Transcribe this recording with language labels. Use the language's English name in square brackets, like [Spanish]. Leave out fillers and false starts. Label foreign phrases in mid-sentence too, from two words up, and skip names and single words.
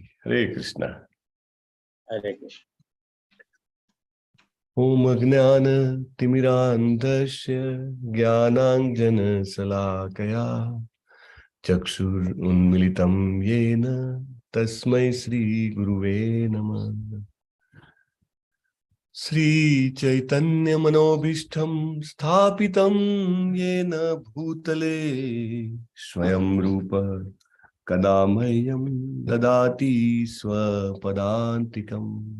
[Sanskrit] હરે કૃષ્ણ. હરે કૃષ્ણ. ओम अज्ञान तिमिरांधस्य ज्ञानांजन शलाकया चक्षुर उन्मिलितम येन तस्मै श्री गुरुवे नमः. श्री चैतन्य मनोभीष्टं स्थापितं येन भूतले स्वयं रूप कदा मह्यं ददाति स्वपदान्तिकम्.